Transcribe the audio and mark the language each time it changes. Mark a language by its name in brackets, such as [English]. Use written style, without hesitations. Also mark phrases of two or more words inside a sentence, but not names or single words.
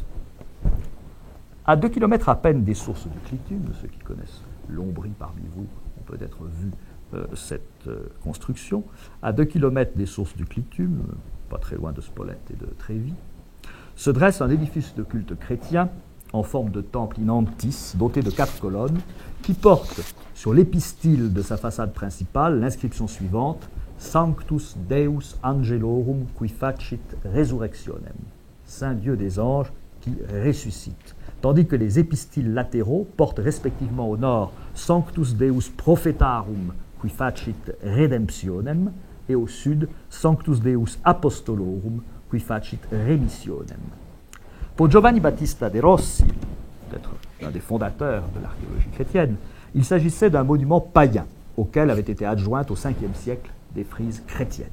[French] À 2 kilomètres à peine des sources du Clitum, ceux qui connaissent l'Ombrie parmi vous ont peut être vu cette construction, à 2 kilomètres des sources du Clitum, pas très loin de Spolète et de Trévis, se dresse un édifice de culte chrétien en forme de temple [Latin] in antis, [French] doté de 4 colonnes, qui porte sur l'épistyle de sa façade principale l'inscription suivante: [Latin] Sanctus Deus Angelorum qui facit resurrectionem, [French] Saint Dieu des anges qui ressuscite, tandis que les épistyles latéraux portent respectivement au nord [Latin] Sanctus Deus Prophetarum qui facit redemptionem, [French] et au sud [Latin] Sanctus Deus Apostolorum qui facit remissionem. [French] Pour Giovanni Battista de Rossi, peut-être l'un des fondateurs de l'archéologie chrétienne, il s'agissait d'un monument païen auquel avaient été adjointes au 5e siècle des frises chrétiennes.